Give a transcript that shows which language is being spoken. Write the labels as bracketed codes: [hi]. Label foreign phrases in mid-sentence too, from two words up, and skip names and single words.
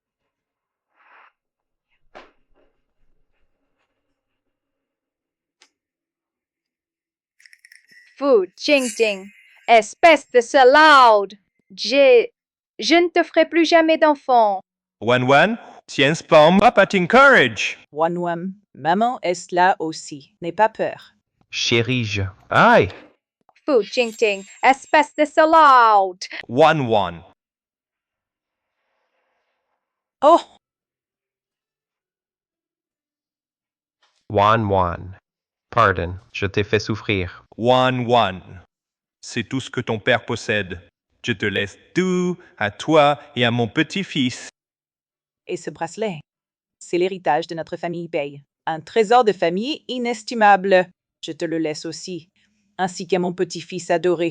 [fr] Fu Jingting, espèce de salaude! Je ne te ferai plus jamais d'enfant. Wan Wan, tiens pas à t'encourage. Wan Wan, maman est là aussi. N'aie pas peur. Chérie, Aïe! Fu Jingting, espèce de salaude! Wan Wan. Oh! Wan Wan. Pardon, je t'ai fait souffrir. Wan Wan. C'est tout ce que ton père possède. Je te laisse tout à toi et à mon petit-fils. Et ce bracelet, c'est l'héritage de notre famille Bay. Un trésor de famille inestimable. Je te le laisse aussi, ainsi qu'à mon petit-fils adoré.